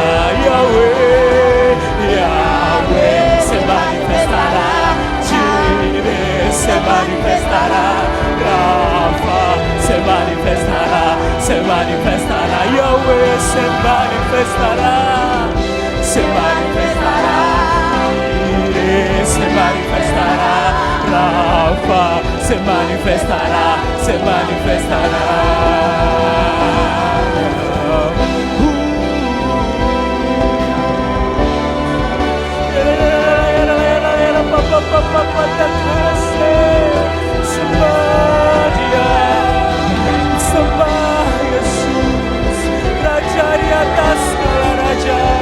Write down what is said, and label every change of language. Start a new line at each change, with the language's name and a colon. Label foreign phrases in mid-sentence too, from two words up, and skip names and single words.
Spanish: Yahweh, Yahweh se manifestará, Jireh se manifestará, Rafa se manifestará, se manifestará. Yahweh se manifestará, se manifestará, Jireh se manifestará, Rafa se manifestará, se manifestará.
Indonesian: Sembah Dia, sembah Yesus, Raja di atas segala raja.